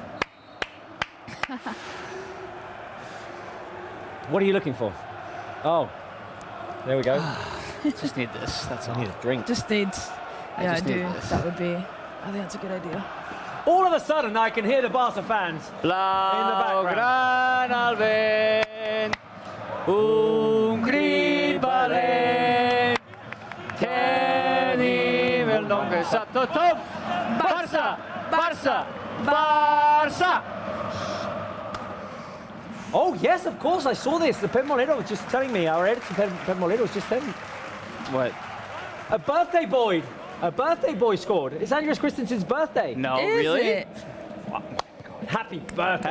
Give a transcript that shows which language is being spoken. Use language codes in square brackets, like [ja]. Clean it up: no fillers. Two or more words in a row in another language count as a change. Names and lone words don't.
[en] What are you looking for? Oh, there we go. Just need this. That's all. I need a drink. Just needs. Yeah, I just need do. this. That would be. I think that's a good idea. All of a sudden, I can hear the Barca fans in the background. [ca] Blaugrana al vent, un crit valent, tenim el nom que sap tothom. Barça, Barça, Barça. [en] Oh, yes, of course, I saw this. The Pep Molero was just telling me, our editor, Pep Molero, was just telling me. What? A birthday boy. A birthday boy scored. It's Andreas Christensen's birthday. No, Is really? it? Happy birthday,